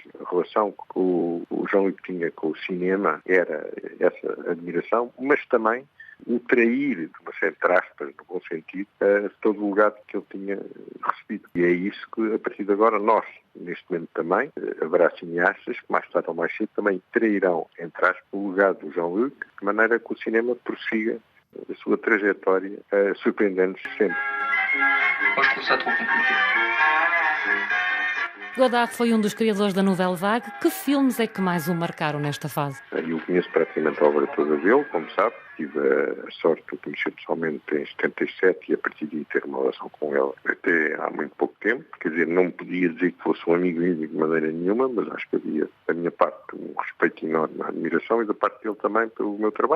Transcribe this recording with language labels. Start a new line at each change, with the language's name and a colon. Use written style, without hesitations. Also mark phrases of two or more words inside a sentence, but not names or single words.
Portuguese: A relação que o Jean-Luc tinha com o cinema era essa admiração, mas também o trair, de uma certa aspas, no bom sentido, todo o legado que ele tinha recebido. E é isso que, a partir de agora, nós, neste momento também, haverá cineastas que mais tarde ou mais cedo também trairão, entre aspas, o legado do Jean-Luc, de maneira que o cinema prossiga a sua trajetória, surpreendendo-nos sempre.
French: Moi, je trouve ça trop compliqué.
Portuguese: Godard foi um dos criadores da Nouvelle Vague. Que filmes é que mais o marcaram nesta fase? Eu conheço praticamente a obra toda dele, como sabe. Tive a sorte de o conhecer pessoalmente em 77 e a partir daí ter uma relação com ele até há muito pouco tempo. Quer dizer, não podia dizer que fosse um amigo íntimo de maneira nenhuma, mas acho que havia da minha parte um respeito enorme, uma admiração e da parte dele também pelo meu trabalho.